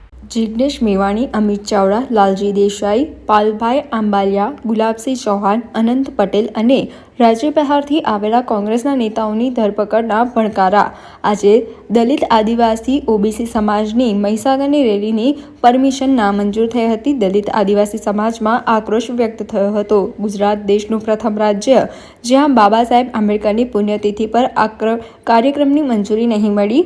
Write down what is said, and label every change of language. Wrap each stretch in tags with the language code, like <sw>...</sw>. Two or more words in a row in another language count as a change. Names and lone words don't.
<gu>जिग्नेश मेवाणी, अमित चावड़ा, लालजी देसाई, पालभाई आंबालिया, गुलाबसिंह चौहान, अनंत पटेल અને રાજ્ય બહારથી આવેલા કોંગ્રેસના નેતાઓની ધરપકડના ભણકારા। આજે દલિત આદિવાસી ઓબીસી સમાજની મહીસાગરની રેલીની પરમિશન નામંજૂર થઈ હતી। દલિત આદિવાસી સમાજમાં આક્રોશ વ્યક્ત થયો હતો। ગુજરાત દેશનું પ્રથમ રાજ્ય જ્યાં બાબા સાહેબ આંબેડકરની પુણ્યતિથિ પર કાર્યક્રમની મંજૂરી નહીં મળી।</gu>